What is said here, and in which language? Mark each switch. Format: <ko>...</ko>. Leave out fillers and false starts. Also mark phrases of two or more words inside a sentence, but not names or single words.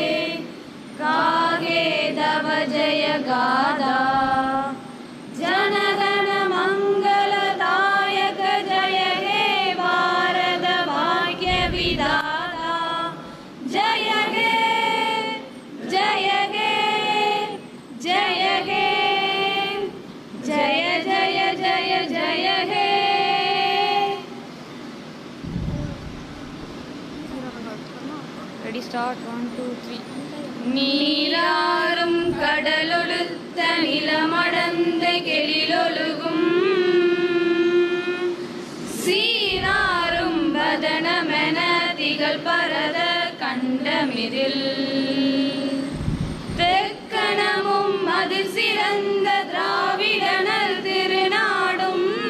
<bn>গাগে দব জয় গাদা জনগণ মঙ্গলদায়ক জয় হে ভারত ভাগ্য বিধাতা জয় হে জয় হে জয় হে জয় জয় জয় জয় হে.</bn> <en>Ready, start, 1, 2, 3.</en> <ta>நீராறும் கடலொழுத்த நிலமடந்த கெளிலொழுகும் சீராறும் வதனமென திகழ் பரத கண்டமிதில் தெக்கணமும் அதில் சிறந்த திராவிடனல் திருநாடும்</ta>